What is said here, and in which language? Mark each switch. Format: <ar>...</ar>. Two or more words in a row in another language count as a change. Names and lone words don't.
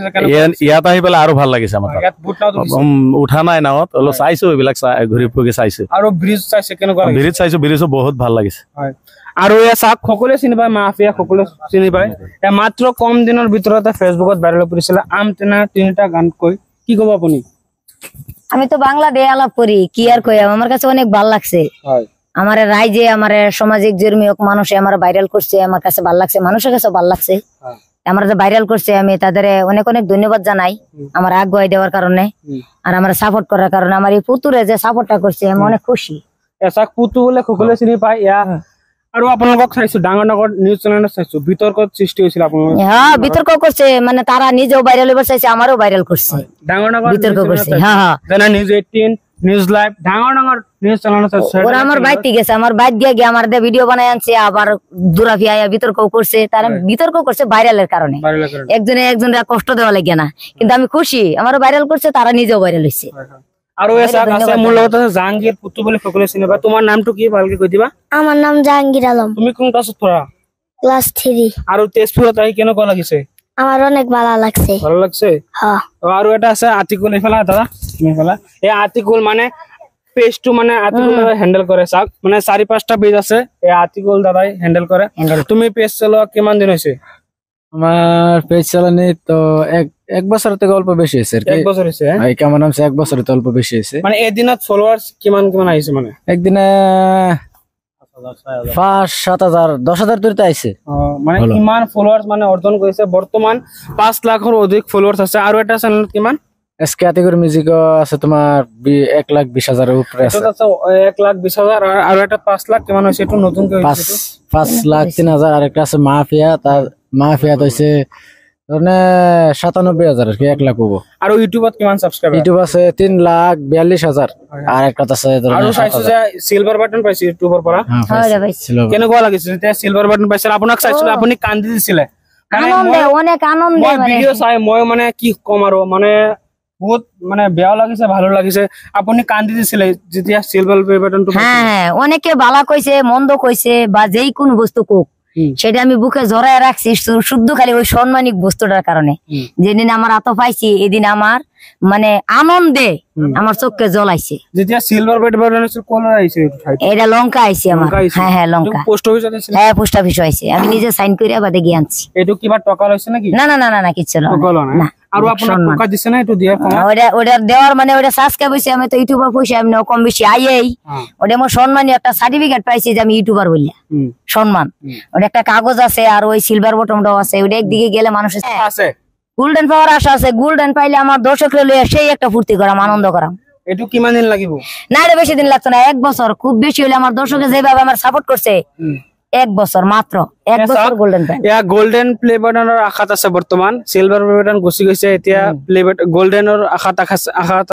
<as>ইয়াত আহি পেলাই আৰু ভাল লাগিছে আমাৰ উঠা নাই নাৱত অলপ চাইছো এইবিলাক ঘূৰি ফুৰি চাইছো আৰু ব্ৰিজ চাইছে কেনেকুৱা ব্ৰিজ চাইছো ব্ৰিজো বহুত ভাল লাগিছে আৰু এ চাক সকলোৱে চিনি পায় মাফিয়া সকলোৱে চিনি পায় এ মাত্ৰ কম দিনৰ ভিতৰতে ফেসবুকত ভাইৰেল পৰিছিল আমটেঙা তিনিটা গান কৈ কি কব আপুনি</as> <bn>আমি তো বাংলা দিয়ে আলাপ করি কি আর কই আমার কাছে অনেক ভালো লাগছে আমার রাইজে আমার সামাজিক জর্মীয় মানুষে আমার ভাইরাল করছে আমার কাছে ভালো লাগছে মানুষের কাছে ভালো লাগছে আমার যে ভাইরাল করছে আমি তাদের অনেক অনেক ধন্যবাদ জানাই আমার আগ্রহ দেওয়ার কারণে আর আমার সাপোর্ট করার কারণে আমার এই পুতুরে যে সাপোর্টটা করছে আমি অনেক খুশি</bn> <as>এসাক পুতু বলে সকলোৱে চিনি পায় ইয়া আৰু আপোনালোকক চাইছো ডাঙৰ ডাঙৰ</as> <en>news channelত</en> <as>চাইছো বিতৰ্কত সৃষ্টি হৈছিল আপোনালোক</as> <bn>হ্যাঁ বিতর্ক করছে মানে তারা নিজেও ভাইরাল হবার চাইছে আমারও ভাইরাল করছে</bn> <as>ডাঙৰ ডাঙৰ</as> <bn>বিতর্ক করছে হ্যাঁ হ্যাঁ</bn> <as>যেনে নিউজ 18 নিউজ লাইভ ডাঙৰ ডাঙৰ</as> <en>news channelত</en> <as>চাইছো</as> <bn>ওরা আমার বাইতে গেছে আমার বাইত গিয়ে আমার দে ভিডিও বানায় আনছে আবার দুরাফিয়া বিতর্ক করছে তারা বিতর্ক করছে ভাইরালের কারণে একজনের কষ্ট দেওয়া লাগে না কিন্তু আমি খুশি আমারও ভাইরাল করছে তারা নিজেও ভাইরাল হইছে</bn> <as>আৰু এসা আছে মোৰ লগত আছে জাহাংগীৰ পুতু বলে সকলোৱে চিনি পায় তোমাৰ নামটো কি ভালকে কৈ দিবা</as> <bn>আমার নাম জাহাঙ্গীর আলম</bn> <as>তুমি কোন ক্লাছত পঢ়া</as> <bn>ক্লাস 3</bn> <as>আৰু তেজপুৰত আহি কেনেকুৱা লাগিছে</as> <bn>আমার অনেক ভালো লাগছে ভালো লাগছে হ্যাঁ</bn> <as>আৰু এটা আছে আতিকুল এফালা দাদা তুমি এফালা এই আতিকুল মানে পেজটো মানে আতিকুল হ্যান্ডেল কৰে চাক মানে 4-5টা পেজ আছে এই আতিকুল দাদাই হ্যান্ডেল কৰে তুমি পেজ চলোৱা কিমান দিন হৈছে</as> <bn>আমার পেজ চালানি তো এক বছর থেকে অল্প বেশি হয়েছে এক বছর হয়েছে কেমন নামছে এক বছর তো অল্প বেশি হয়েছে</bn> <as>মানে এদিনত ফলোয়ার্স কিমান কিমান আহিছে মানে</as> <bn>একদিনে 5-7,000 10,000 দূরতে আইছে</bn> <as>মানে কিমান ফলোয়ার্স মানে অর্জন কৰিছে বৰ্তমান 5 লাখৰ অধিক ফলোয়ার্স আছে আৰু এটা চ্যানেলত কিমান</as> <bn>এসকে আতিকুর মিউজিক আছে তোমার 1,20,000 এর উপরে আছে</bn> <as>1,20,000 আর এটা 5 লাখ কিমান হইছে এটা নতুন কে হইছে</as> <bn>5,03,000 আর একটা আছে মাফিয়া তার মাফিয়া হইছে মানে 97,000 কি 1 লাখ হবো আর</bn> <as>ইউটিউবত কিমান সাবস্ক্রাইবার</as> <bn>ইউটিউব আছে 3,42,000 আর একটা আছে</bn> <as>আর চাইছো যে</as> <en>silver button</en> <as>পাইছে ইউটিউবৰ পৰা হয় পাইছে কেনেকুৱা লাগিছে যেতিয়া</as> <en>silver button</en> <as>পাইছে আপোনাক চাইছো আপুনি কান্দি দিছিলে</as> <bn>আনন্দে অনেক আনন্দে</bn> <as>মানে ভিডিও চাই মই মানে কি কম আৰু মানে বহুত মানে বেয়া লাগিছে ভালো লাগিছে আপুনি কান্দি দিছিলে যেতিয়া</as> <en>silver buttonটো</en> <bn>হ্যাঁ অনেকে ভালো কইছে মন্দ কইছে বা যেই কোন বস্তু কোক সেটা আমি বুকে জড়ায় রাখছি শুদ্ধ খালি ওই সম্মানিক বস্তুটার কারণে যেদিন আমার আত পাইছি এদিন আমার মানে আনন্দে আমার চোখকে জ্বলাইছে</bn> <as>যেতিয়া</as> <en>silver button</en> <as>কলর আইছে</as> <bn>এটা লঙ্কা আইছে আমার হ্যাঁ হ্যাঁ লঙ্কা</bn> <en>post officeে</en> <bn>আছে হ্যাঁ</bn> <en>post officeে</en> <bn>আইছে আমি নিজে সাইন করে বাদে গিয়ে আনছি</bn> <as>এটো কিবা টাকা লইছে নাকি</as> <bn>না না না না না কিছু না আর আপনার টাকা দিছে না এটো দিয়া ওটা দেওয়ার মানে ওটা সাবস্ক্রাইব হইছে আমি তো ইউটিউবার পয়সা আমি কম বেশি আইই ওটা আমার সম্মানী একটা সার্টিফিকেট পাইছি যে আমি ইউটিউবার বললা সম্মান ওটা একটা কাগজ আছে আর ওই</bn> <en>silver buttonটাও</en> <bn>আছে ওটা একদিকে গেলে মানুষের আছে গোল্ডেন পাওয়ার আশা আছে গোল্ডেন পাইলে আমার দর্শকরা লইয়া সেই একটা ফুর্তি করাম আনন্দ করাম</bn> <as>এটু কিমান দিন লাগিব</as> <bn>না রে বেশি দিন লাগতো না 1 বছর খুব বেশি হলে আমার দর্শকে যেভাবে আমার সাপোর্ট করছে 1 বছর মাত্র 1 বছর গোল্ডেন পাই</bn> <as>ইয়া</as> <en>golden play buttonৰ</en> <as>আশাত আছে বৰ্তমান</as> <en>silver button</en> <as>গুছি গৈছে এতিয়া প্লে গোল্ডেনৰ আশাত</as>